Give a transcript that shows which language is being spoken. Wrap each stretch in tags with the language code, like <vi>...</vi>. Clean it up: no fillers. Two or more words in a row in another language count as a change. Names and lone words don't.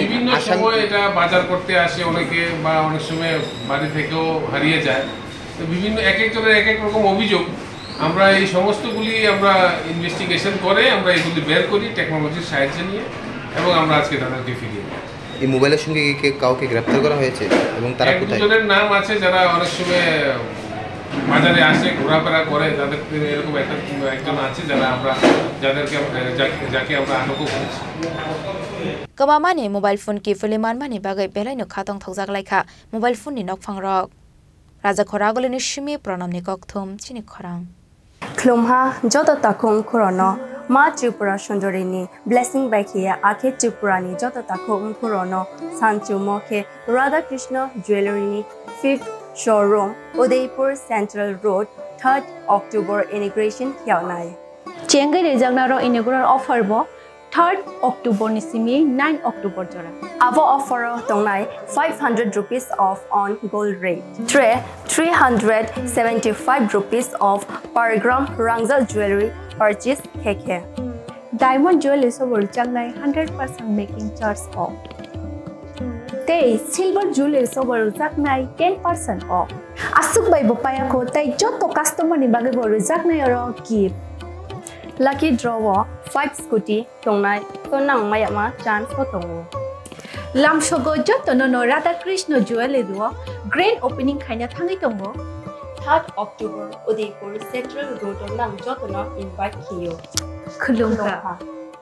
<bn>বিভিন্ন সময় এটা বাজার করতে আসে অনেকে বা অনেক সময় বাড়ি থেকেও হারিয়ে যায় তো বিভিন্ন একজনের এক রকম অভিযোগ আমরা এই সমস্তগুলি আমরা ইনভেস্টিগেশন করে আমরা এগুলি বের করি টেকনোলজির সাহায্য নিয়ে এবং আমরা আজকে তাদেরকে ফিরিয়ে দিই এই মোবাইলের সঙ্গে কাউকে গ্রেফতার করা হয়েছে এবং তারা কোথায় একজনের নাম আছে যারা অনেক সময় বাজারে আসে ঘোরাফেরা করে তাদের এরকম একজন আছে যাকে আমরা আটকও করেছি</bn> <trp>Kamamani</trp> <en>mobile phone</en> <trp>Kiphilwi manmani bagai belaino khatong Khokjakmani</trp> <en>mobile phone</en> <trp>ni Nokphang rok Raja khoragole ni shimi pranam ni kokthum chini khorang Klumha joto takhung khorono Ma TRIPURA Shondorini blessing by Kia Ake TRIPURA ni joto takhung khorono Sanchumo ke Radha Krishna Jewelry ni</trp> <en>5th showroom Udaipur Central Road 3rd October inauguration</en> <trp>kyaunai Chengai rejagnaro</trp> <en>inaugural offer</en> <trp>bo 3rd October ni simi 9 October jora Avo offer tongnai</trp> <en>500 rupees off on gold rate 375 rupees off per gram</en> <trp>Rangzal</trp> <en>jewelry purchase</en> <trp>KK</trp> <en>Diamond jewelry</en> <trp>so changnai</trp> <en>100% making charge off Silver jewelry</en> <trp>so Rwjakha</trp> <en>10% off.</en> <trp>Asuk bai bopaya ko tai joto customer ni bage Rwjakha oro gift.</trp> <en>Lucky draw 5 scooty</en> <trp>tongnai tonang mayama chance ko tongo. Lamshogo joto no Radha Krishna jewelry do</trp> <en>grand opening</en> <trp>khaina thangi tongo. 3rd October Udaipur Central Road nang joto no invite kiyo. Khulungka</trp>